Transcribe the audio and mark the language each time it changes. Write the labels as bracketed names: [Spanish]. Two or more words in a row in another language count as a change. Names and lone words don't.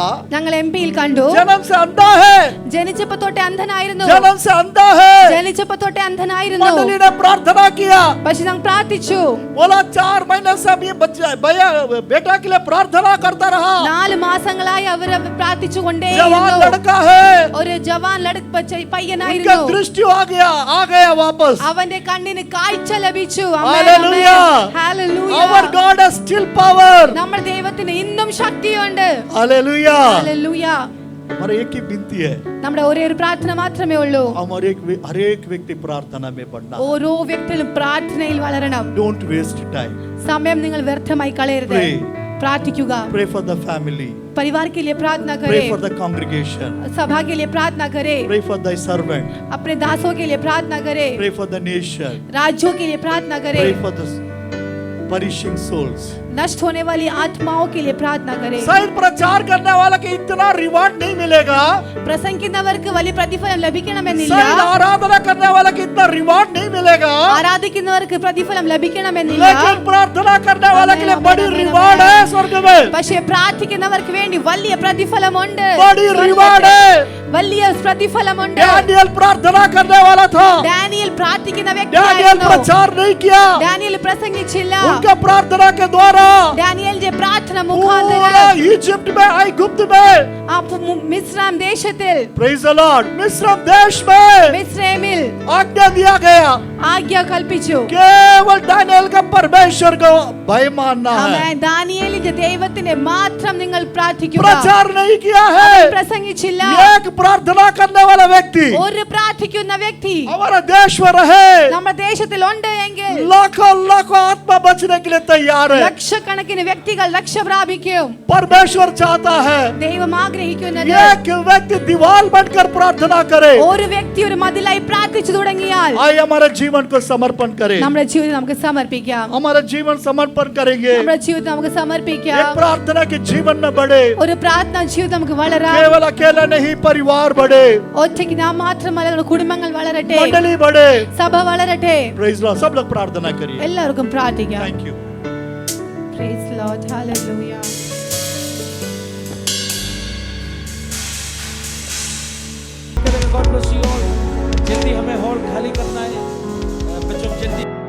[Malayalam] ഞങ്ങൾ എംപിയിൽ കണ്ടു, [Hindi] जन्म से अंधा है, [Malayalam] ജനിച്ചപ്പോ തൊട്ടേ അന്ധനായിരുന്നു. [Hindi] जन्म से अंधा है। [Malayalam] ജനിച്ചപ്പോ തൊട്ടേ അന്ധനായിരുന്നു. [Hindi] मंडली ने प्रार्थना किया, [Malayalam] പക്ഷെ ഞങ്ങൾ പ്രാർത്ഥിച്ചു. [Hindi] बोला 4 महीने से अब ये बच्चा भैया बेटा के लिए प्रार्थना करता रहा। [Malayalam] 4 മാസങ്ങളായി അവർ പ്രാർത്ഥിച്ചു [Hindi] जवान [Malayalam] കൊണ്ടേയിരുന്നു. [Hindi] लड़का है, [Malayalam] ഒരു ജവാൻ [Hindi] उनका [Malayalam] പയ്യനായിരുന്നു. [Hindi] दृष्टि आ गया वापस। [Malayalam] അവന്റെ കണ്ണിന് കാഴ്ച ലഭിച്ചു. [English] Hallelujah. Hallelujah. Our God has still power. [Malayalam] നമ്മുടെ ദൈവത്തിന് ഇന്നും ശക്തിയുണ്ട്. [English] Hallelujah. Hallelujah. [Hindi] हमारा एक ही विनती है, [Malayalam] നമ്മുടെ ഒരേ ഒരു പ്രാർത്ഥന മാത്രമേ ഉള്ളൂ. [Hindi] हर एक व्यक्ति प्रार्थना में बढ़ना। [Malayalam] ഓരോ വ്യക്തിയും പ്രാർത്ഥനയിൽ വളരണം. [English] Don't waste time. [Malayalam] സമയം നിങ്ങൾ വ്യർത്ഥമായി കളയരുത്. [English] Pray. [Malayalam] പ്രാർത്ഥിക്കുക. [English] Pray for the family. [Hindi] परिवार के लिए प्रार्थना [English] Pray [Hindi] करें. [English] for the congregation. [Hindi] सभा के लिए प्रार्थना करें. [English] Pray for thy servant. [Hindi] अपने दासों के लिए प्रार्थना करें. [English] Pray for the nation. [Hindi] राज्यों के लिए प्रार्थना [English] Pray [Hindi] करें. [English] for the perishing souls. [Hindi] नष्ट होने वाली आत्माओं के लिए प्रार्थना करें. शायद प्रचार करने वाला के इतना रिवार्ड नहीं मिलेगा, [Malayalam] പ്രസംഗിക്കുന്നവർക്ക് വലിയ പ്രതിഫലം ലഭിക്കണമെന്നില്ല. [Hindi] शायद आराधना करने वाला के इतना रिवार्ड नहीं मिलेगा, [Malayalam] ആരാധിക്കുന്നവർക്ക് പ്രതിഫലം ലഭിക്കണമെന്നില്ല. [Hindi] लेकिन प्रार्थना करने वाला के लिए बड़ी रिवार्ड है स्वर्ग में। [Malayalam] പക്ഷേ പ്രാർത്ഥിക്കുന്നവർക്ക് വേണ്ടി വലിയ പ്രതിഫലമുണ്ട്. [Hindi] बड़ी रिवार्ड है। [Malayalam] വലിയ പ്രതിഫലമുണ്ട്. [Hindi] डैनियल प्रार्थना करने वाला था, [Malayalam] ഡാനിയേൽ പ്രാർത്ഥിക്കുന്ന [Hindi] डैनियल [Malayalam] വ്യക്തിയായിരുന്നു. [Hindi] प्रचार नहीं किया, [Malayalam] ഡാനിയേൽ പ്രസംഗിച്ചില്ല. [Hindi] उनका प्रार्थना के द्वारा [Malayalam] ഡാനിയേലിന്റെ പ്രാർത്ഥന [Hindi] पूरा [Malayalam] മുഖാന്തരം [Hindi] इजिप्ट में गुप्त में [Malayalam] മിസ്രൈം ദേശത്തിൽ, [English] praise the Lord [Hindi] मिस्र देश में [Malayalam] മിസ്രൈമിൽ [Hindi] आज्ञा दिया गया, [Malayalam] ആജ്ഞ കൽപ്പിച്ചു. [Hindi] केवल डैनियल का परमेश्वर को भय मानना है। [Malayalam] ആമേൻ. ദാനിയേലിന്റെ ദൈവത്തിനെ മാത്രം നിങ്ങൾ പ്രാർത്ഥിക്കുക. [Hindi] प्रचार नहीं किया है, [Malayalam] പ്രസംഗിച്ചില്ല. [Hindi] एक प्रार्थना करने वाला व्यक्ति [Malayalam] ഒരു പ്രാർത്ഥിക്കുന്ന വ്യക്തി [Hindi] हमारा देश में रहे, [Malayalam] നമ്മുടെ ദേശത്തിൽ ഉണ്ട് എങ്കിൽ [Hindi] लाखों लाखों आत्मा बचने के लिए तैयार है। [Malayalam] ലക്ഷക്കണക്കിന് വ്യക്തികൾ വ്യക്തികൾ രക്ഷ പ്രാപിക്കും. [Hindi] परमेश्वर चाहता है [Malayalam] ദൈവം ആഗ്രഹിക്കുന്നത് [Hindi] एक व्यक्ति दीवार बनकर प्रार्थना करे, [Malayalam] ഒരു വ്യക്തി ഒരു മതിലായി പ്രാർത്ഥിച്ചു തുടങ്ങിയാൽ [Hindi] आइए हमारे जीवन को समर्पण करें, [Malayalam] നമ്മുടെ ജീവിതം നമുക്ക് സമർപ്പിക്കാം. [Hindi] हमारा जीवन समर्पण करेंगे, [Malayalam] നമ്മുടെ ജീവിതം നമുക്ക് [Hindi] एक [Malayalam] സമർപ്പിക്കാം. [Hindi] प्रार्थना के जीवन में बढ़े, [Malayalam] ഒരു പ്രാർത്ഥനാ ജീവിതം നമുക്ക് വളരാം. [Hindi] केवल अकेला नहीं, परिवार बढ़े, [Malayalam] ഒറ്റയ്ക്ക് നാം മാത്രമല്ല, നമ്മുടെ കുടുംബങ്ങൾ വളരട്ടെ, [Hindi] मंडली बढ़े. [Malayalam] സഭ വളരട്ടെ. [English] praise Lord, [Hindi] सब लोग प्रार्थना करिए. [Malayalam] എല്ലാവർക്കും പ്രാർത്ഥിക്കാം. [English] thank you. Praise Lord, hallelujah. God bless you all. [Hindi] जल्दी हमें हॉल खाली करना है बच्चों, जल्दी.